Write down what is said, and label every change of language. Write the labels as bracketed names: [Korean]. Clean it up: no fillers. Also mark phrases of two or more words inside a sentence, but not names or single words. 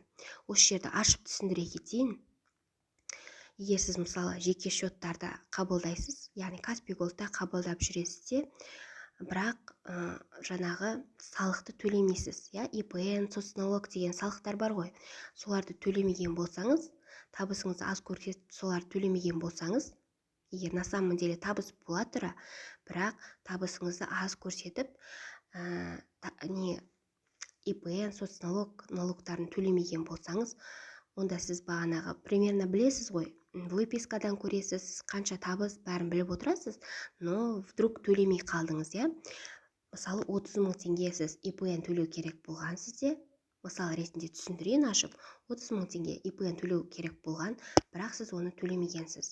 [Kazakh] Осы жерді ашып түсіндіре кетейін. Егер сіз мысалы жеке шоттарды қабылдайсыз, яғни Каспий Голдта қабылдап жүресіз, бірақ жаңағы салықты төлемейсіз, ИПН, соцналог деген салықтар бар ғой. Соларды төлемеген болсаңыз, табысыңыз аз көрсетіп, соларды төлемеген болсаңыз, егер [Russian] на самом деле [Kazakh] табыс бола тұра, бірақ табысыңызды аз көрсетіп, ИПН, соцналог налогтарын төлемеген болсаңыз, онда сіз бағанағы примерно білесіз ғой, выпискадан көресіз, қанша табыс бәрін біліп отырасыз, [Russian] но вдруг [Kazakh] төлемей қалдыңыз, Мысалы 30 мың теңге сіз ИПН төлеу керек болған сізде, мысал ретінде түсіндірейін ашып, 30 мың теңге ИПН төлеу керек болған, бірақ сіз оны төлемегенсіз.